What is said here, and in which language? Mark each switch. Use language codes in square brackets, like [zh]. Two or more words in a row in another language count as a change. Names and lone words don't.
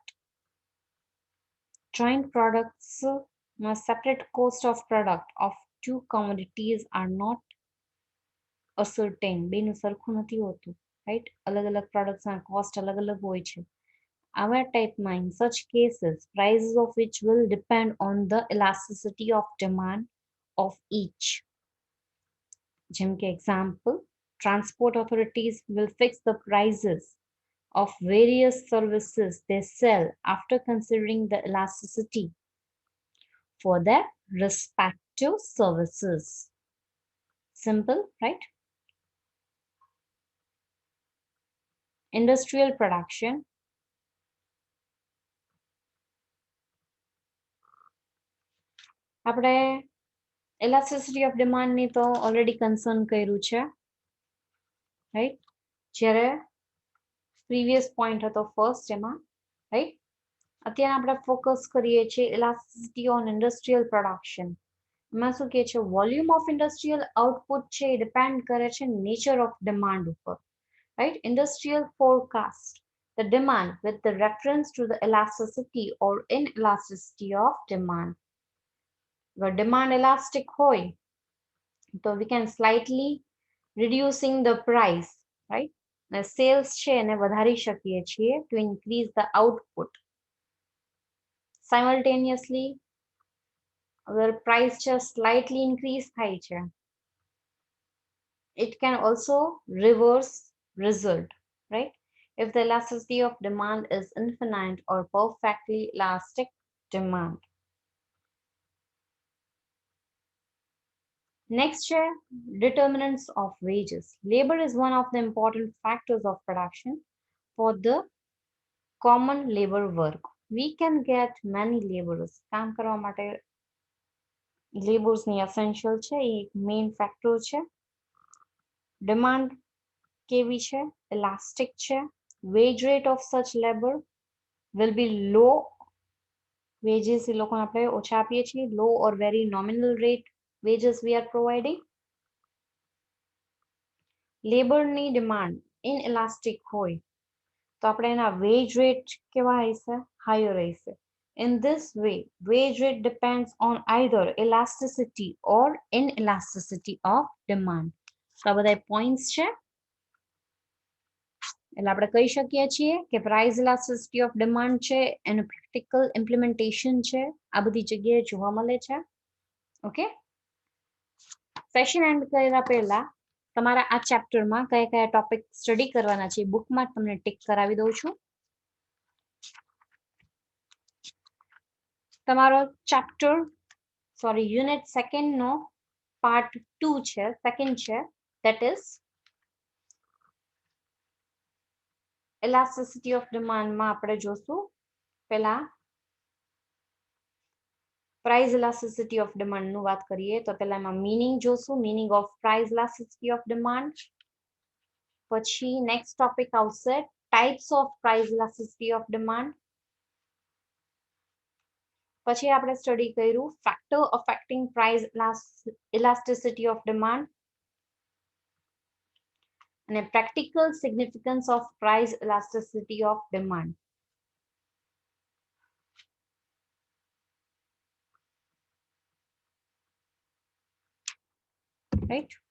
[en] joint productsમાં separate cost of product of two commodities are not ascertain. [gu] બેનું સરખું નથી હોતું, રાઈટ? અલગ અલગ પ્રોડક્ટ્સના કોસ્ટ અલગ અલગ હોય છે. [en] Our type in such cases, prices of which will depend on the elasticity of demand of each. [gu] જેમ કે [en] example, transport authorities will fix the prices of various services they sell after considering the elasticity for their respective services. Simple, right? Industrial production. [gu] આપણે [en] elasticity of demand [gu] ની તો [en] already concern [gu] કર્યું છે, right? જ્યારે [en] previous point [gu] હતો first એમાં, right? અત્યારે આપણે ફોકસ કરીએ છીએ [en] elasticity on industrial production. [gu] એમાં શું કહે છે [en] volume of industrial output [gu] છે એ ડિપેન્ડ કરે છે [en] nature of demand [gu] ઉપર, [en] right? Industrial forecast the demand with the reference to the elasticity or inelasticity of demand. Where demand elastic hoy, so we can slightly reducing the price, right? The sales [gu] છે એને વધારી શકીએ છીએ [en] to increase the output. [gu] Simultaneously, અગર price છે [en] slightly increase [gu] થાય છે, [en] it can also reverse result, right? If the elasticity of demand is infinite or perfectly elastic demand. Next છે determinants of wages. Labor is one of the important factors of production for the common labor work. We can get many laborers. [gu] કામ કરવા માટે laborers ની essential છે, એ [en] main factor [gu] છે. Demand કેવી છે? Elastic છે. [en] Wage rate of such labor will be low. [gu] Wages એ લોકોને આપણે ઓછા આપીએ છીએ. [en] Low or very nominal rate wages we are providing. [gu] Labor ની demand inelastic હોય તો આપણે એના [en] wage rate [gu] કેવા હશે? Higher હશે. [en] In this way, wage rate depends on either elasticity or inelasticity of demand. [gu] તો આ બધા points છે. એટલે આપણે કહી શકીએ છીએ કે [en] price elasticity of demand [gu] છે એનું [en] practical implementation [gu] છે, આ બધી જગ્યાએ જોવા મળે છે. ઓકે, [en] session end [gu] કર્યા પહેલા તમારા આ ચેપ્ટરમાં કયા કયા [en] topic study [gu] કરવાના છે બુકમાં તમને ટિક કરાવી દઉં છું. તમારો ચેપ્ટર [en] unit second [gu] નો પાર્ટ 2 છે, સેકન્ડ છે, [en] that is elasticity of demand [gu] માં આપણે જોશું પહેલા [en] price elasticity of demand [gu] નું વાત કરીએ તો પહેલા એમાં meaning જોશું, [en] meaning of price elasticity of demand. [gu] પછી [en] next topic [gu] આવશે [en] types of price elasticity of demand. [gu] પછી આપણે સ્ટડી કર્યું [en] factor affecting price elasticity of demand [gu] અને [en] practical significance of price elasticity of demand. Right?